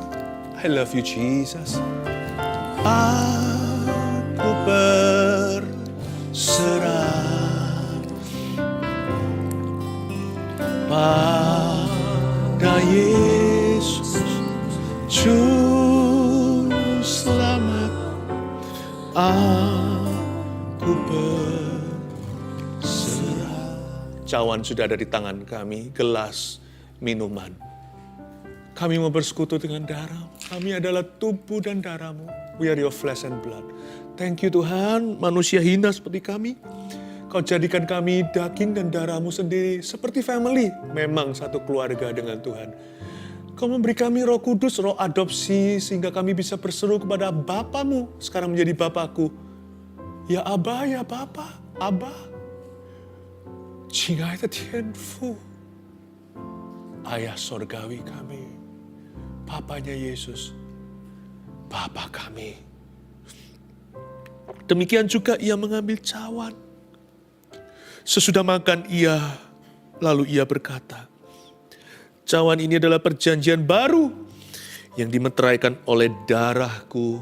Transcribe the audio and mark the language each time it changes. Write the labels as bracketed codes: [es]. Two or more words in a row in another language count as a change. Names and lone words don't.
[en] I love you, Jesus. [id] Aku berserah pada Yesus, Juru Selamat. Aku cawan sudah ada di tangan kami, gelas minuman. Kami mau bersekutu dengan darah. Kami adalah tubuh dan darah-Mu. [en] We are your flesh and blood. Thank you [id] Tuhan, manusia hina seperti kami. Kau jadikan kami daging dan darah-Mu sendiri, seperti family. Memang satu keluarga dengan Tuhan. Kau memberi kami Roh Kudus, roh adopsi, sehingga kami bisa berseru kepada Bapa-Mu, sekarang menjadi Bapa-Ku. Ya Abba, ya Bapa, [zh] Abba. 亲爱的天父, [id] Ayah Sorgawi kami, Bapanya Yesus, Bapa kami. Demikian juga ia mengambil cawan. Sesudah makan lalu ia berkata, cawan ini adalah perjanjian baru yang dimeteraikan oleh darahku.